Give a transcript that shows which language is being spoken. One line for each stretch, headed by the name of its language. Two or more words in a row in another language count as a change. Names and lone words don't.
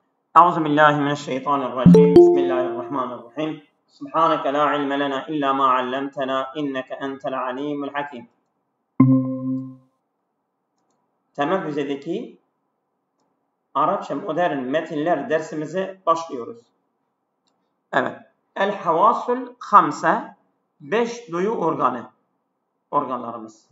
Arabic: أعوذ بالله من الشيطان الرجيم بسم الله الرحمن الرحيم سبحانك لا علم لنا إلا ما علمتنا إنك أنت العليم الحكيم.
Turkish: Temel düzeydeki Arapça modern metinler dersimize başlıyoruz. Evet.
Arabic: الحواس الخمس
Turkish: 5 duyu organlarımız.